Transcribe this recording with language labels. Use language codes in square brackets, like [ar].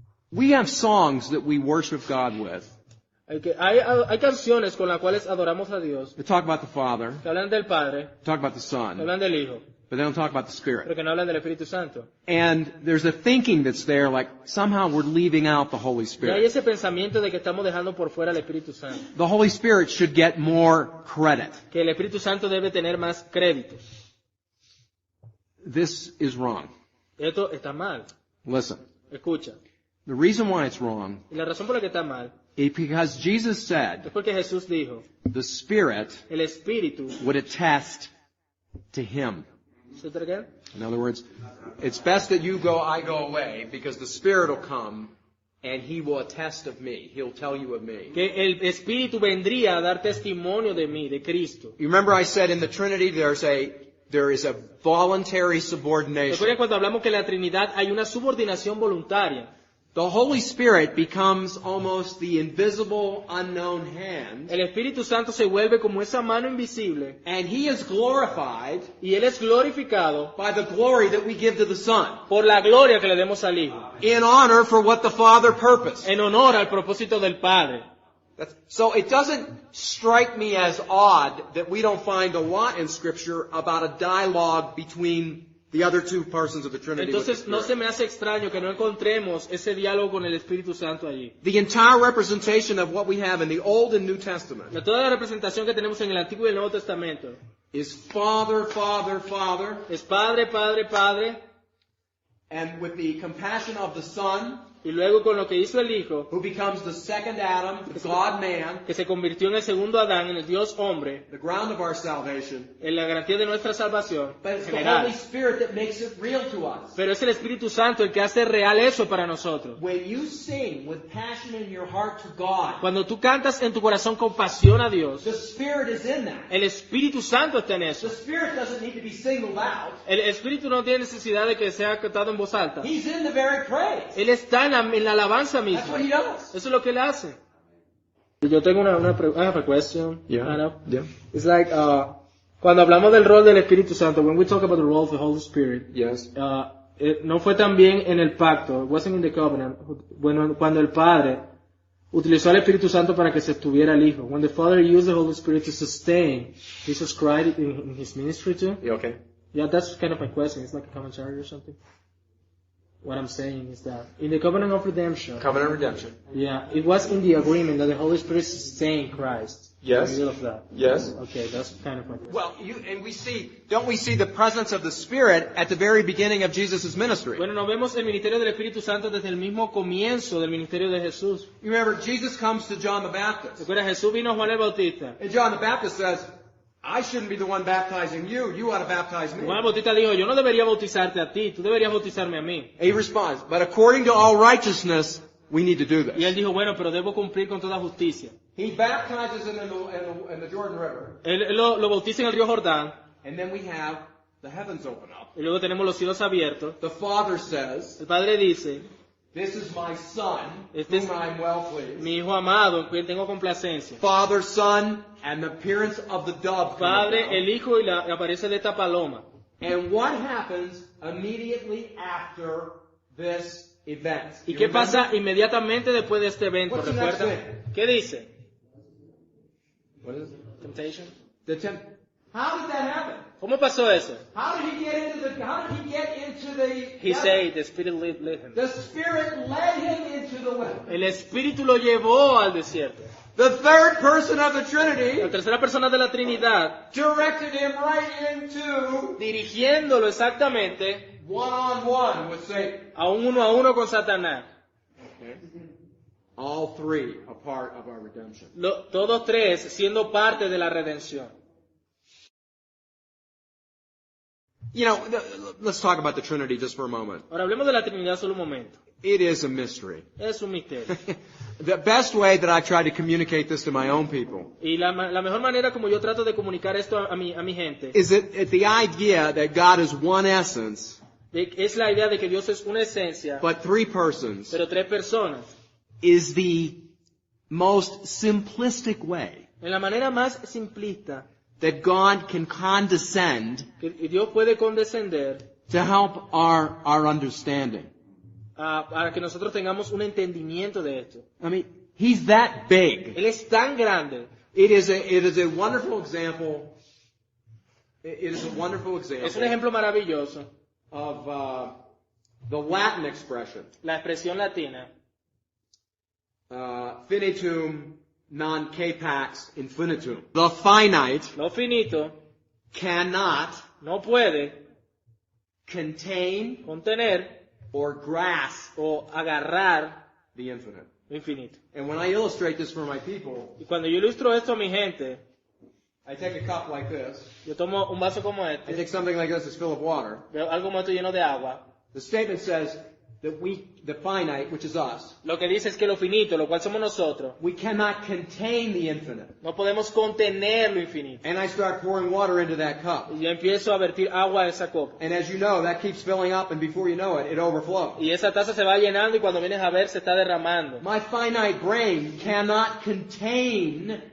[en] we have songs that we worship God with. [es] que hay canciones con las cuales adoramos a Dios, [en] They talk about the Father, [es] que hablan del Padre, [en] talk about the [es] que [en] Son, [es] hablan del Hijo, [en] but they don't talk about the Spirit. [es] pero que no hablan del Espíritu Santo. [en] And there's a thinking that's there, like somehow we're leaving out the Holy [es] Y hay [en] Spirit. [es] ese pensamiento de que estamos dejando por fuera el Espíritu Santo, [en] The Holy Spirit should get more credit. [es] que el Espíritu Santo debe tener más créditos. [en] This is wrong. [es] Esto está mal. [en] Listen, [es] Escucha. [en] the reason why it's wrong [es] Y la razón por la que está mal [en] is because Jesus said [es] es porque Jesús dijo, [en] the Spirit [es] el Espíritu, [en] would attest to Him. [es] ¿se te recuerda? [en] In other words, it's best that you go, I go away, because the Spirit will come and He will attest of me. He'll tell you of me. [es] Que el Espíritu vendría a dar testimonio de mí, de Cristo. [en] You remember I said in the Trinity there is a voluntary subordination. [es] Recuerden cuando hablamos que en la Trinidad hay una subordinación voluntaria. [en] The Holy Spirit becomes almost the invisible, unknown hand, [es] El Espíritu Santo se vuelve como esa mano invisible [en] and He is glorified [es] y Él es glorificado [en] by the glory that we give to the Son, [es] por la gloria que le demos al Hijo, [en] in honor for what the Father purposed. [es] en honor al propósito del Padre. [en] So it doesn't strike me as odd that we don't find a lot in Scripture about a dialogue between the other two persons of the Trinity. with the [es] Entonces no [en] Spirit. [es] se me hace extraño que no encontremos ese diálogo con el Espíritu Santo allí. [en] The entire representation of what we have in the Old and New Testament [es] Toda la representación que tenemos en el Antiguo y el Nuevo Testamento [en] is Father, Father, Father, [es] es Padre, Padre, Padre, [en] and with the compassion of the Son, [es] y luego con lo que hizo el Hijo, [en] who becomes the second Adam, the God-man, [es] que se convirtió en el segundo Adán, en el Dios hombre, [en] the ground of our salvation. [es] en la garantía de nuestra salvación [en] But it's the general. Holy Spirit that makes it real to us. [es] Pero es el Espíritu Santo el que hace real eso para nosotros. [en] When you sing with passion in your heart to God, [es] Cuando tú cantas en tu corazón con pasión a Dios, [en] the Spirit is in that. [es] el Espíritu Santo está en [en] The [es] eso. [en] Spirit doesn't need to be singled out. [es] El Espíritu no tiene necesidad de que sea cantado en voz alta. [en] He's in the very praise. [es] Él está en la alabanza [en] That's [es] misma. [en] what He does. [es] Eso es lo que él hace. Yo tengo una pregunta. [en] I have a question. [es] Anna. [en] Yeah. It's like, [es] cuando hablamos del rol del Espíritu Santo, [en] when we talk about the role of the Holy Spirit, Yes. [es] no fue también en el pacto, [en] it wasn't in the covenant, [es] bueno, cuando el Padre utilizó al Espíritu Santo para que se estuviera el Hijo. [en] When the Father used the Holy Spirit to sustain Jesus Christ in his ministry too. You okay? Yeah, that's kind of my question. It's like a commentary or something. What I'm saying is that in the covenant of redemption, Covenant redemption. yeah, it was in the agreement that the Holy Spirit sustained Christ. Yes. In the middle of that. Yes. Okay, that's kind of my question. Well, don't we see the presence of the Spirit at the very beginning of Jesus' ministry? [es] Bueno, nos vemos el ministerio del Espíritu Santo desde el mismo comienzo del ministerio de Jesús. [en] You remember, Jesus comes to John the Baptist. [es] Recuerda, Jesús vino a Juan el Bautista. [en] And John the Baptist says, I shouldn't be the one baptizing you. You ought to baptize me. [es] Juan el Bautista dijo, yo no debería bautizarte a ti, tú deberías bautizarme a mí. [en] He responds, but according to all righteousness, we need to do [es] Y él [en] this. [es] dijo, bueno, pero debo cumplir con toda justicia. [en] He baptizes him in the Jordan River. [es] Él lo bautiza en el río Jordán, [en] And then we have the heavens open up. [es] y luego tenemos los cielos abiertos. [en] The Father says, [es] El Padre dice, [en] this is my Son, [es] Este es [en] whom I am well pleased. [es] mi Hijo amado, en quien tengo complacencia. [en] Father, Son, and the appearance of the dove come [es] Padre, [en] down. [es] el Hijo y la apariencia de esta paloma. [en] And what happens immediately after this event? [es] ¿Y [en] You [es] qué [en] remember? [es] pasa inmediatamente después de este evento? [en] What's the next [es] ¿Recuerdan? [en] thing? [es] ¿Qué dice? [en] What is it? Temptation. How did that happen? [es] ¿Cómo pasó eso? [en] How did he get into the He said, the Spirit led him. The Spirit led him into the wilderness. [es] El Espíritu lo llevó al desierto. [en] The third person of the [es] La [en] Trinity [es] tercera persona de la Trinidad, [en] directed him right into [es] dirigiéndolo exactamente [en] one-on-one with Satan. [es] a uno con Satanás. [en] All three a part of our redemption. [es] Todos tres siendo parte de la redención. [en] You know, let's talk about the Trinity just for a moment. [es] Ahora hablemos de la Trinidad solo un momento. [en] It is a mystery. [es] Es un misterio. [en] The best way that I try to communicate this to my own people [es] Y la mejor manera como yo trato de comunicar esto a mi gente [en] is the idea that God is one essence, [es] es la idea de que Dios es una esencia, [en] but three persons, [es] pero tres personas. [en] is the most simplistic way [es] En la manera más simplista [en] that God can condescend [es] que Dios puede condescender [en] to help our understanding. [es] para que nosotros tengamos un entendimiento de esto. [en] I mean, He's that big. [es] Él es tan grande. [en] It is a wonderful example. It is a wonderful [es] Es un [en] example [es] ejemplo maravilloso. [en] of the Latin expression, [es] La expresión latina, [la] finitum non capax infinitum. [en] The finite [es] lo finito, [en] cannot [es] no puede [en] contain [es] contener [en] or grasp [es] o agarrar [en] the infinite. [es] lo infinito. [en] And when I illustrate this for my people, [es] Y cuando yo ilustro esto a mi gente, [en] I take a cup like this. [es] yo tomo un vaso como [en] I [es] este, [en] take something like this that's full of water. [es] veo algo como esto lleno de agua. [en] The statement says that the finite, which is us, [es] Lo que dice es que lo finito, lo cual somos nosotros, [en] we cannot contain the infinite. [es] no podemos contener lo infinito. [en] And I start pouring water into that cup. [es] Y yo empiezo a vertir agua a esa copa. [en] And as you know, that keeps filling up, and before you know it, it overflows. [es] Y esa taza se va llenando y cuando vienes a ver se está derramando. [en] My finite brain cannot contain,